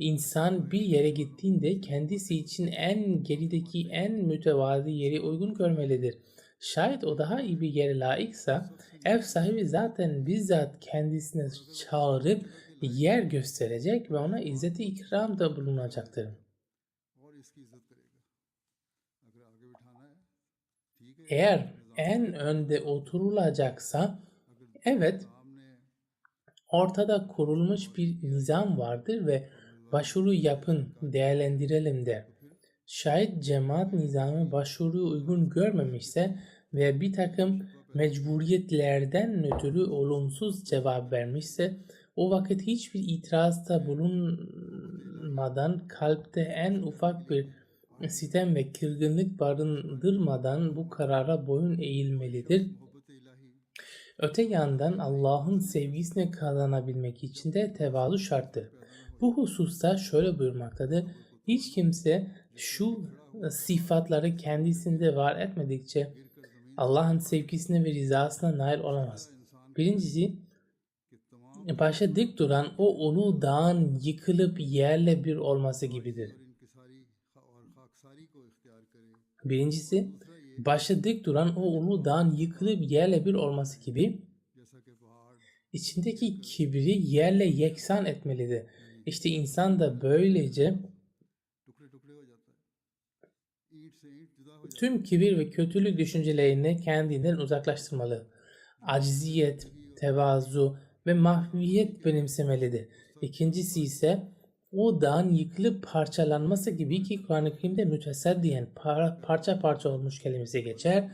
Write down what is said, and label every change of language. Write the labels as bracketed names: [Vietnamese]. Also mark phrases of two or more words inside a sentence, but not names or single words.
[Turkish] İnsan bir yere gittiğinde kendisi için en gerideki en mütevazi yeri uygun görmelidir. Şayet o daha iyi bir yere layıksa ev sahibi zaten bizzat kendisine çağırıp yer gösterecek ve ona izzeti ikramda bulunacaktır. [Urdu] اور اس کی عزت کرے گا۔ اگر آگے بٹھانا ہے ٹھیک ہے, [Turkish] Eğer en önde oturulacaksa evet [Urdu] सामने [Turkish] ortada kurulmuş bir nizam vardır ve başvuru yapın, değerlendirelim der. Şayet cemaat nizamı başvuruyu uygun görmemişse ve bir takım mecburiyetlerden ötürü olumsuz cevap vermişse o vakit hiçbir itirazda bulunmadan kalpte en ufak bir sitem ve kırgınlık barındırmadan bu karara boyun eğilmelidir. [Urdu] محبت الٰہی [Turkish] Öte yandan Allah'ın sevgisini kazanabilmek için de tevazu şarttır. Bu hususta şöyle buyurmaktadır. Hiç kimse şu sıfatları kendisinde var etmedikçe Allah'ın sevgisine ve rızasına nail olamaz. Birincisi, başa dik duran o ulu dağın yıkılıp yerle bir olması gibidir. [Urdu] اور خاکساری کو اختیار کرے. [Turkish] Birincisi, başa dik duran o ulu dağın yıkılıp yerle bir olması gibi [Urdu] جیسا کہ پہاڑ [Turkish] içindeki kibri yerle yeksan etmelidir. İşte insan da böylece [Urdu] ٹکڑے ٹکڑے ہو جاتا ہے، اینٹ سے اینٹ جدا ہو جاتی [Turkish] tüm kibir ve kötülük düşüncelerini kendinden uzaklaştırmalı. Acziyet, tevazu ve mahviyet benimsemelidir. İkincisi ise o dağın yıkılıp parçalanması gibi ki Kur'an-ı Kerim'de müteseddiyen parça parça olmuş kelimesi geçer.